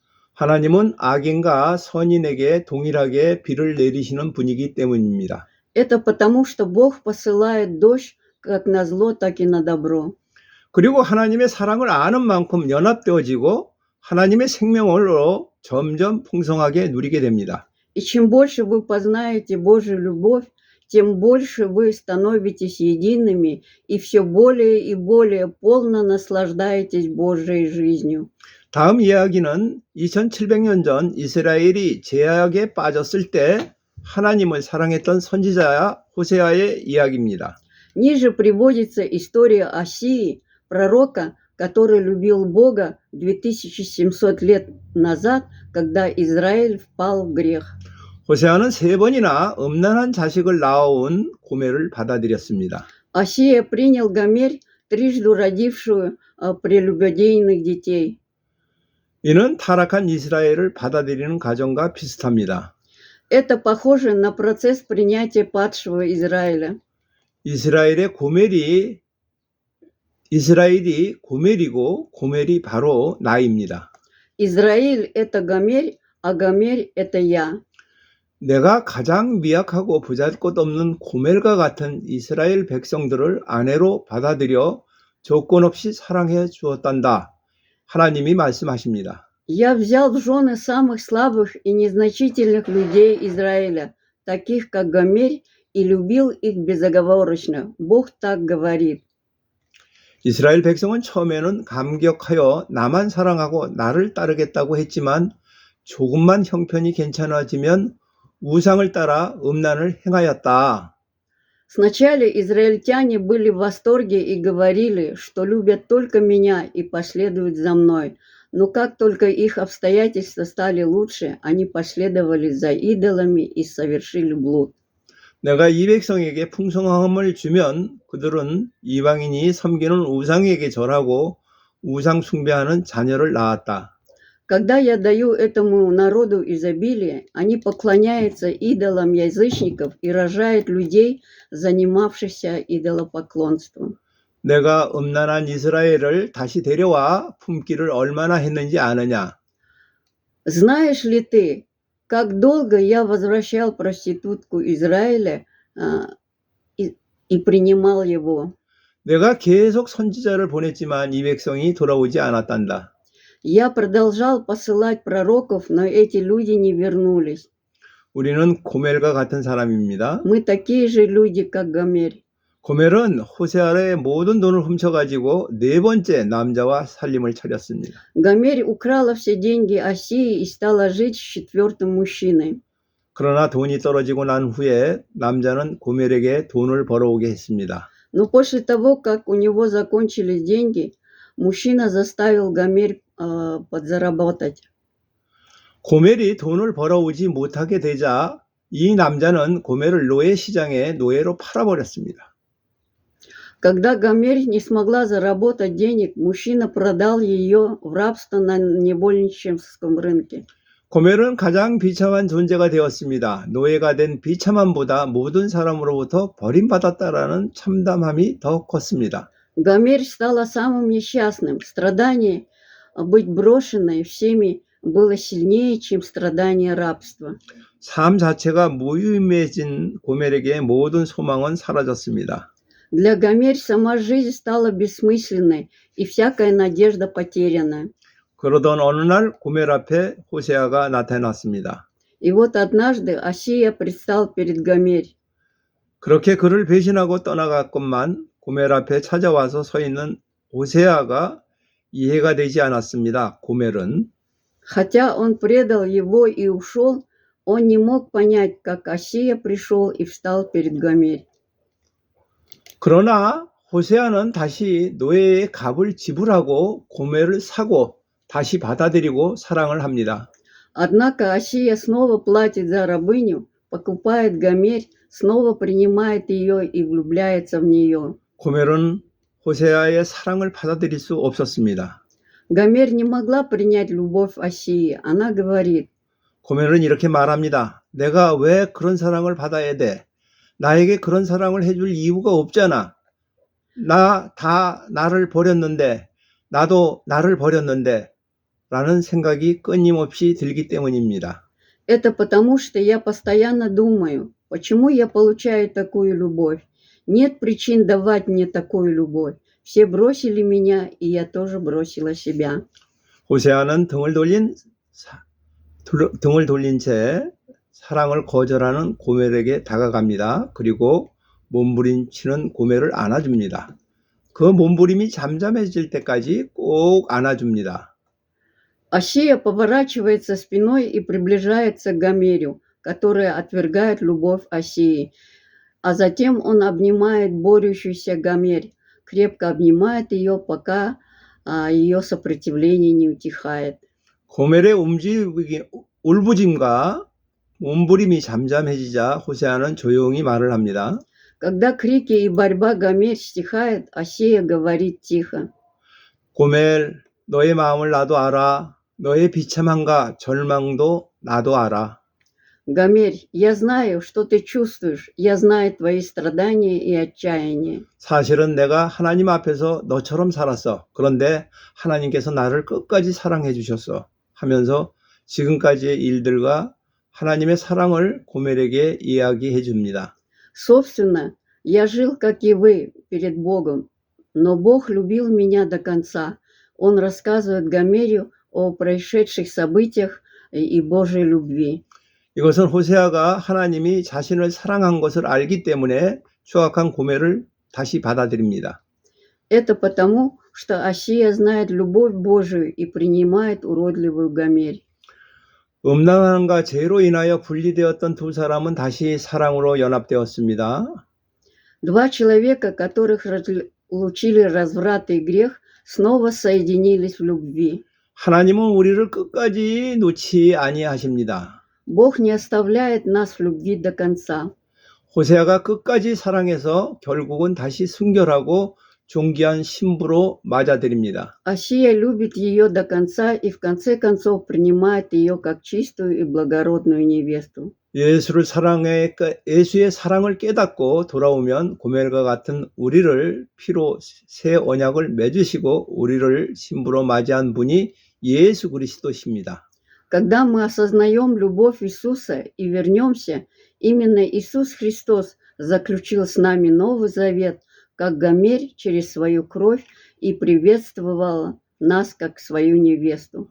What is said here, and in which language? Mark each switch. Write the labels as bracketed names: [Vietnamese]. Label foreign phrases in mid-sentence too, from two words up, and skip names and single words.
[Korean] 하나님은 악인과 선인에게 동일하게 비를 내리시는 분이기 때문입니다. [Russian] Это потому, что Бог посылает дождь как на зло, так и на добро. [Korean] 그리고 하나님의 사랑을 아는 만큼 연합되어지고 하나님의 생명으로 점점 풍성하게 누리게 됩니다. [Russian] И чем больше вы познаете Божью любовь, тем больше вы становитесь едиными и все более и более полно наслаждаетесь Божьей жизнью. [Korean] 다음 이야기는 2700년 전 이스라엘이 제약에 빠졌을 때 하나님을 사랑했던 선지자 호세아의 이야기입니다. [Russian] Ниже приводится история Осии, пророка, который любил Бога 2700 лет назад, когда Израиль впал в грех. [Korean] 호세아는 3번이나 음란한 자식을 낳아온 고멜을 받아들였습니다. [Russian] Осия принял Гомерь, трижды родившую прелюбодейных детей. [Korean] 이는 타락한 이스라엘을 받아들이는 과정과 비슷합니다. [Russian] Это похоже на процесс принятия падшего Израиля. [Korean] 이스라엘이 고멜이고 고멜이 바로 나입니다. [Russian] Израиль – это Гомерь, а Гомерь – это я. [Korean] 내가 가장 미약하고 보잘것없는 고멜과 같은 이스라엘 백성들을 아내로 받아들여 조건 없이 사랑해 주었단다. 하나님이 말씀하십니다. [Russian] Я взял в жены самых слабых и незначительных людей Израиля, таких как Гомерь, и любил их безоговорочно. Бог так говорит. [Korean] 이스라엘 백성은 처음에는 감격하여 나만 사랑하고 나를 따르겠다고 했지만 조금만 형편이 괜찮아지면 우상을 따라 음란을 행하였다. [Russian] Сначала израильтяне были в восторге и говорили, что любят только меня и последуют за мной. Но как только их обстоятельства стали лучше, они последовали за идолами и совершили блуд. [Korean] 내가 이 백성에게 풍성함을 주면 그들은 이방인이 섬기는 우상에게 절하고 우상 숭배하는 자녀를 낳았다. [Russian] Когда я даю этому народу изобилие, они поклоняются идолам язычников и рожают людей, занимавшихся идолопоклонством. [Korean] 내가 음란한 이스라엘을 다시 데려와 품기를 얼마나 했는지 아느냐? [Russian] Знаешь ли ты, как долго я возвращал проститутку Израиля и принимал его? [Korean] 내가 계속 선지자를 보냈지만 이 백성이 돌아오지 않았단다. [Russian] Я продолжал посылать пророков, но эти люди не вернулись. [Korean] 우리는 고멜과 같은 사람입니다. [Russian] Мы такие же люди, как Гомерь. [Korean] 고멜은 호세아의 모든 돈을 훔쳐가지고 네 번째 남자와 살림을 차렸습니다. [Russian] Гомерь украла все деньги Осии и стала жить с четвертым мужчиной. [Korean] 그러나 돈이 떨어지고 난 후에 남자는 고멜에게 돈을 벌어오게 했습니다. [Russian] Но после того, как у него закончились деньги, мужчина заставил Гомерь подзаработать. [Korean] 고멜이 돈을 벌어오지 못하게 되자 이 남자는 고멜을 노예 시장에 노예로 팔아버렸습니다. [Russian] Когда Гомерь не смогла заработать денег, мужчина продал ее в рабство на невольническом рынке. [Korean] 고멜은 가장 비참한 존재가 되었습니다. 노예가 된 비참함보다 모든 사람으로부터 버림받았다라는 참담함이 더 컸습니다. [Russian] Гомерь стала самым несчастным. Страдание быть брошенной всеми было сильнее, чем страдание рабства. [Korean] 삶 자체가 무의미해진 고멜에게 모든 소망은 사라졌습니다. [Russian] Для Гомерь сама жизнь стала бессмысленной, и всякая надежда потеряна. [Korean] 그러던 어느 날 고멜 앞에 호세아가 나타났습니다. [Russian] И вот однажды Осия предстал перед Гомерь. [Korean] 그렇게 그를 배신하고 떠나갔건만 고멜 앞에 찾아와서 서 있는 호세아가 이해가 되지 않았습니다. 고멜은 [Russian] Хотя он предал его и ушел, он не мог понять, как Осия пришел и встал перед Гомерь. [Korean] 그러나 호세아는 다시 노예의 값을 지불하고 고멜을 사고 다시 받아들이고 사랑을 합니다. [Russian] Однако Осия снова платит за рабыню, покупает Гомерь, снова принимает ее и влюбляется в нее. [Korean] 고멜은 호세아의 사랑을 받아들일 수 없었습니다. [Russian] Гомерь не могла принять любовь Осии. Она говорит, [Korean] 고멜은 이렇게 말합니다. 내가 왜 그런 사랑을 받아야 돼? 나에게 그런 사랑을 해줄 이유가 없잖아. 나를 버렸는데, 나도 나를 버렸는데, 라는 생각이 끊임없이 들기 때문입니다. [Russian] это потому, что я постоянно думаю, почему я получаю такую любовь. Нет причин давать мне такую любовь. Все бросили меня, и я тоже бросила себя. [Korean] 호세아는 등을 돌린 채 사랑을 거절하는 고멜에게 다가갑니다. 그리고 몸부림치는 고멜을 안아줍니다. 그 몸부림이 잠잠해질 때까지 꼭 안아줍니다. [Russian] Осия поворачивается спиной и приближается к Гомерю, которая отвергает любовь Осии. А затем он обнимает борющуюся Гомерь, крепко обнимает ее, пока ее сопротивление не утихает. [Korean] 고멜의 울부짐과 몸부림이 잠잠해지자 호세아는 조용히 말을 합니다. [Russian] Когда крики и борьба Гомерь стихает, Осия говорит тихо. [Korean] 고멜, 너의 마음을 나도 알아. 너의 비참함과 절망도 나도 알아. [Russian] Гомерь, я знаю, что ты чувствуешь. Я знаю твои страдания и отчаяние. [Korean] 사실은 내가 하나님 앞에서 너처럼 살았어. 그런데 하나님께서 나를 끝까지 사랑해 주셨어. 하면서 지금까지의 일들과 하나님의 사랑을 고멜에게 이야기해 줍니다. [Russian] Собственно, я жил, как и вы, перед Богом, но Бог любил меня до конца. Он рассказывает Гомерю о происшедших событиях и Божьей любви. [Korean] 이것은 호세아가 하나님이 자신을 사랑한 것을 알기 때문에 추악한 고멜을 다시 받아들입니다. [Russian] Это потому, что Осия знает любовь Божию и принимает уродливую Гомерь. [Korean] 음란함과 죄로 인하여 분리되었던 두 사람은 다시 사랑으로 연합되었습니다. [Russian] Два человека, которых разлучили разврат и грех, снова соединились в любви. [Korean] 하나님은 우리를 끝까지 놓지 아니하십니다. [Russian] Бог не оставляет нас в любви до конца. [Korean] 호세아가 끝까지 사랑해서 결국은 다시 순결하고 존귀한 신부로 맞아들입니다. [Russian] Осия любит ее до конца и в конце концов принимает ее как чистую и благородную невесту. [Korean] 예수의 사랑을 깨닫고 돌아오면 고멜과 같은 우리를 피로 새 언약을 맺으시고 우리를 신부로 맞이한 분이 예수 그리스도십니다. [Russian] Когда мы осознаем любовь Иисуса и вернемся, именно Иисус Христос заключил с нами Новый Завет, как Гомерь через свою кровь и приветствовал нас как свою невесту.